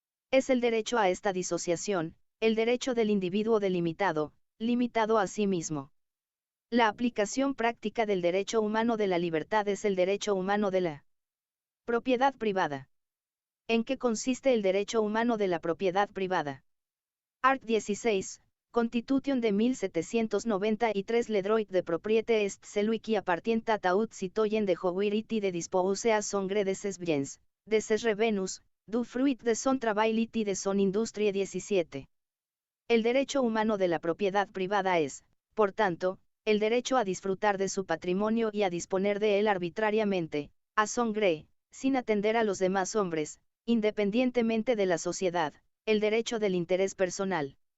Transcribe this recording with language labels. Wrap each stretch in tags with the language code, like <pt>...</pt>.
<es>Es el derecho a esta disociación, el derecho del individuo delimitado, limitado a sí mismo. La aplicación práctica del derecho humano de la libertad es el derecho humano de la propiedad privada. ¿En qué consiste el derecho humano de la propiedad privada?</es> <fr>Art. 16, Constitution de 1793. Le droit de propriété est celui qui appartient à tout citoyen de jouir et de disposer à son gré de ses biens, de ses revenus, du fruit de son travail et de son industrie. 17.</fr> <es>El derecho humano de la propiedad privada es, por tanto, el derecho a disfrutar de su patrimonio y a disponer de él arbitrariamente,</es> <fr>a son gré,</fr> <es>sin atender a los demás hombres, independientemente de la sociedad, el derecho del interés personal.</es>